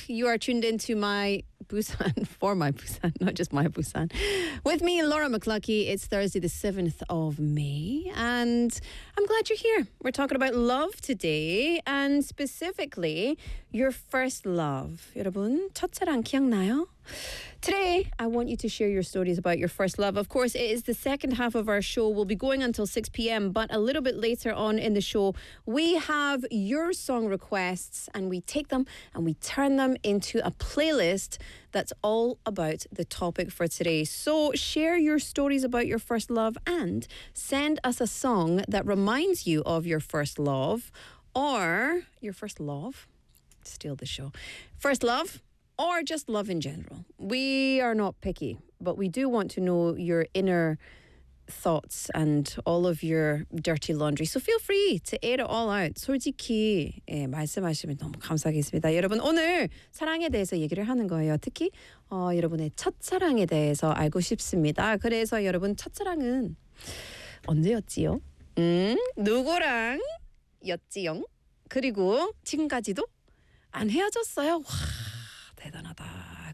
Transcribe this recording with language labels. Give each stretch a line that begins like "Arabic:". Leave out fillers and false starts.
English: You are tuned into my Busan, for my Busan, not just my Busan. With me, Laura McLucky. It's Thursday, the 7th of May. And I'm glad you're here. We're talking about love today, and specifically your first love.
Korean: 여러분, 첫사랑 기억나요?
English: Today, I want you to share your stories about your first love. Of course, it is the second half of our show. We'll be going until 6 p.m., but a little bit later on in the show, we have your song requests, and we take them and we turn them into a playlist that's all about the topic for today. So share your stories about your first love and send us a song that reminds you of your first love or your first love. Steal the show. First love. Or just love in general. We are not picky, but we do want to know your inner thoughts and all of your dirty laundry. So feel free to air it all out.
Korean: 솔직히 예, 말씀하시면 너무 감사하겠습니다. 여러분, 오늘 사랑에 대해서 얘기를 하는 거예요. 특히 여러분의 첫사랑에 대해서 알고 싶습니다. 그래서 여러분, 첫사랑은 언제였지요? 누구랑였지요? 그리고 지금까지도 안 헤어졌어요? 와. 대단하다.